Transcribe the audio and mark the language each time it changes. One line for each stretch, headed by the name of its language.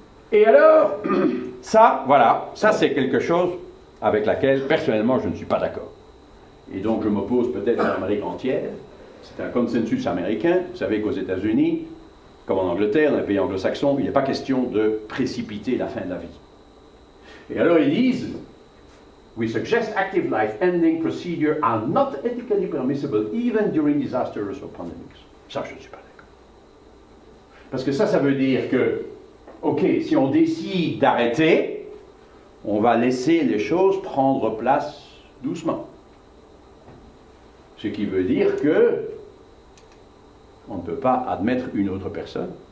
French: Et alors, ça, voilà, ça c'est quelque chose avec laquelle, personnellement, je ne suis pas d'accord. Et donc, je m'oppose peut-être à l'Amérique entière. C'est un consensus américain. Vous savez qu'aux États-Unis, comme en Angleterre, dans les pays anglo-saxons, il n'est pas question de précipiter la fin de la vie. Et alors, ils disent...
English: We suggest active life ending procedures are not ethically permissible even during disasters or pandemics.
French: Ça, je ne suis pas d'accord. Parce que ça veut dire que, ok, si on décide d'arrêter, on va laisser les choses prendre place doucement. Ce qui veut dire que on ne peut pas admettre une autre personne